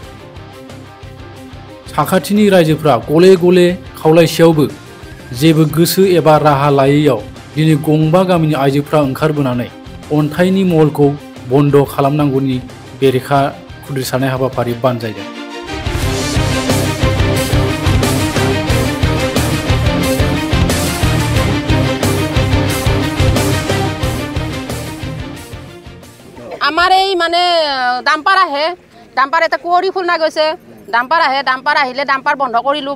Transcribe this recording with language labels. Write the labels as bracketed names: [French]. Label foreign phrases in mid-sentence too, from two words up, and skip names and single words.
[Bodo] साखाथिनि रायजोफ्रा गले गले खावलायसेयावबो जेबो गोसो एबा राहा लायैयाव दिनै गंबा गामिनि आइजोफ्रा ओंखारबोनानै अन्थाइनि महलखौ बन्द खालामनांगौनि बेरेखा खुद्रिसारनाय हाबाफारि बानजायदों। [Assamese] আমাৰ এই মানে ডাম্পাৰ আহে, ডাম্পাৰ এটা কুঁৱৰী খুলনা গৈছে, ডাম্পাৰ আহে, ডাম্পাৰ আহিলে ডাম্পাৰ বন্ধ কৰিলোঁ।